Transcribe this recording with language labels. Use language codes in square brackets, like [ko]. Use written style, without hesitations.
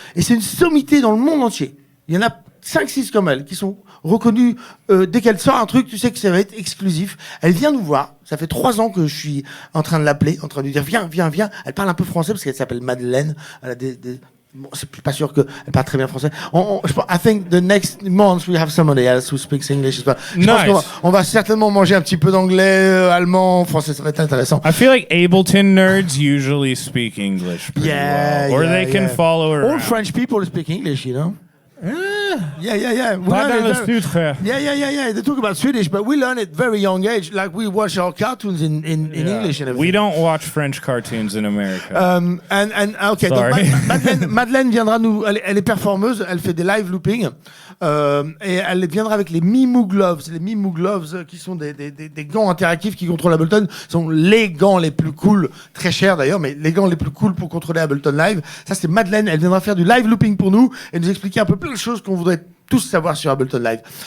[fr] Et c'est une sommité dans le monde entier. Il y en a 5-6 comme elle qui sont reconnues. Dès qu'elle sort un truc, tu sais que ça va être exclusif. Elle vient nous voir. Ça fait 3 ans que je suis en train de l'appeler, en train de lui dire viens. Elle parle un peu français parce qu'elle s'appelle Madeleine. Elle a bon, c'est pas sûr qu'elle parle très bien français. [en] I think the next month we have somebody else who speaks English as well. [fr] Je pense qu'on va certainement manger un petit peu d'anglais, allemand, français. Ça va être intéressant. [en] I feel like Ableton nerds usually speak English pretty well, or they can follow around. All French people speak English, you know. Yeah. [fr] Pas dans le sud, frère. [en] Yeah. They talk about Swedish, but we learn at very young age. Like we watch our cartoons in English and everything. We don't watch French cartoons in America. Okay. Sorry. [fr] Donc Madeleine viendra nous. Elle est performeuse. Elle fait des live looping. Et elle viendra avec les MAUG Gloves. Les MAUG Gloves qui sont des gants interactifs qui contrôlent Ableton. Sont les gants les plus cool, très chers d'ailleurs, mais les gants les plus cool pour contrôler Ableton Live. Ça, c'est Madeleine. Elle viendra faire du live looping pour nous et nous expliquer un peu plein de choses qu'on voudrait tous savoir sur Ableton Live.